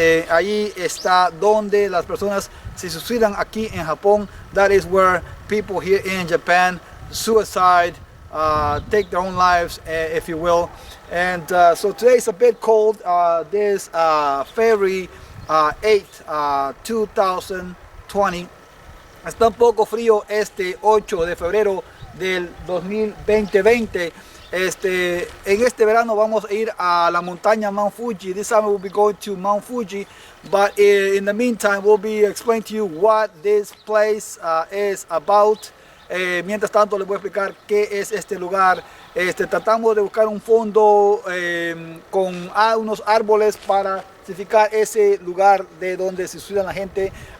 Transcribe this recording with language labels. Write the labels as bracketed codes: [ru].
[es] Allí está donde las personas se suicidan aquí en Japón. [en] That is where people here in Japan suicide, take their own lives, if you will. And so today is a bit cold. This February 8, 2020. [es] Está un poco frío este 8 de febrero del 2020. En este verano vamos a ir a la montaña Mount Fuji. [en] This summer we'll be going to Mount Fuji, but in the meantime we'll be explaining to you what this place is about. [es] Mientras tanto les voy a explicar qué es este lugar. Tratamos de buscar un fondo con unos árboles para identificar ese lugar de donde se suicida la gente.